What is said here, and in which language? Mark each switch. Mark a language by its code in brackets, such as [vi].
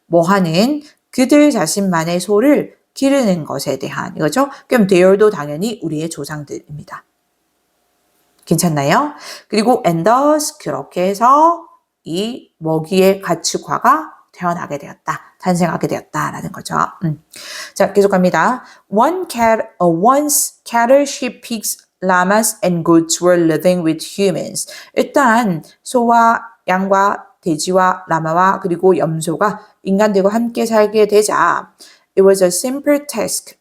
[ko] 하는 그들 자신만의 소를 기르는 것에 대한 이거죠. 그럼 대열도 당연히 우리의 조상들입니다. 괜찮나요? 그리고 and thus 그렇게 해서 이 먹이의 가축화가 태어나게 되었다. 탄생하게 되었다라는 거죠. 자, 계속 갑니다. [en] Once cattle, sheep, pigs, llamas, and goats were living with humans. [ko] 일단 소와 양과 돼지와 라마와 그리고 염소가 인간들과 함께 살게 되자 [en] it was a simple task.